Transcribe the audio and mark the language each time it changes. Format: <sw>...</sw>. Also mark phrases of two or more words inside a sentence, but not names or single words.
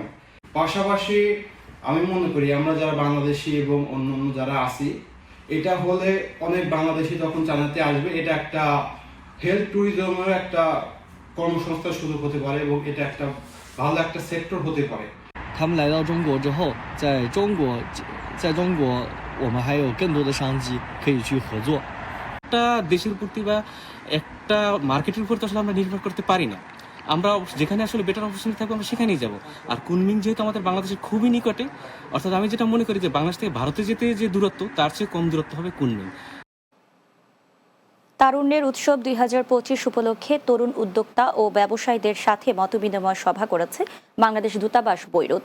<bn>পাশাপাশি আমি মনে করি আমরা যারা বাংলাদেশি এবং অন্য যারা আছি, এটা হলে অনেক বাংলাদেশি যখন চায়নাতে আসবে, এটা একটা</bn> <en>health tourism</en> <bn>একটা কর্মসংস্থান সুযোগ হতে পারে এবং এটা একটা ভালো একটা সেক্টর হতে পারে।</bn> <zh>他们来到中国之后，在中国我们还有更多的商机可以去合作。</zh> <bn>একটা দেশের প্রতি বা একটা মার্কেটের উপর তো আসলে আমরা নির্ভর করতে পারি না। আমরা যেখানে আসলে</bn> <en>better opportunity</en> <bn>থাকবে আমরা সেখানেই যাব। আর কুনমিং যেহেতু আমাদের বাংলাদেশের খুবই নিকটে, অর্থাৎ আমি যেটা মনে করি যে বাংলাদেশ থেকে ভারতে যেতে যে দূরত্ব তার চেয়ে কম দূরত্ব হবে কুনমিং। তারুণ্যের উৎসব 2025 উপলক্ষে তরুণ উদ্যোক্তা ও ব্যবসায়ীদের সাথে মতবিনিময় সভা করেছে বাংলাদেশ দূতাবাস বৈরুত।</bn>